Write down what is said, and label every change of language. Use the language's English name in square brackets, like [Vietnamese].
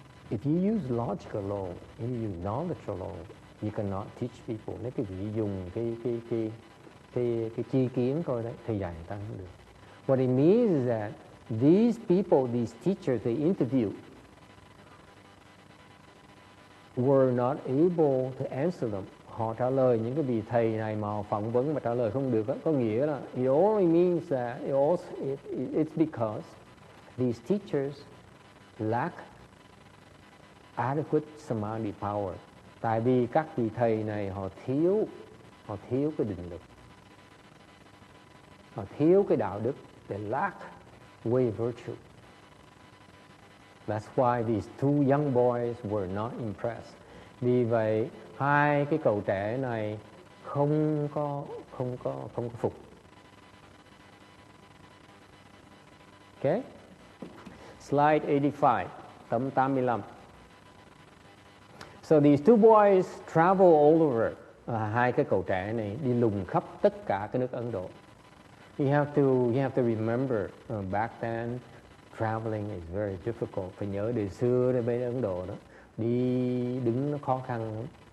[English] If you use logic alone, if you use knowledge alone, you cannot teach people. [Vietnamese] Nếu quý vị dùng cái chi kiến thôi đấy, thì dạy người ta không được. [English] What it means is that these people, these teachers they interviewed, were not able to answer them. [Vietnamese] Họ trả lời những cái vị thầy này mà phỏng vấn mà trả lời không được đó. Có nghĩa là [English] it only means that it's because these teachers lack adequate samadhi power. [Vietnamese] Tại vì các vị thầy này họ thiếu cái định lực, họ thiếu cái đạo đức. [English] They lack way virtue. That's why these two young boys were not impressed. [Vietnamese] Vì vậy hai cái cậu trẻ này không có phục. [English] Okay? Slide 85, [Vietnamese] tấm 85. [English] So these two boys travel all over. [Vietnamese] Hai cái cậu trẻ này đi lùng khắp tất cả cái nước Ấn Độ. [English] You have to remember back then traveling is very difficult. [Vietnamese] Phải nhớ đời xưa bên Ấn Độ đó, đi đứng nó khó khăn lắm.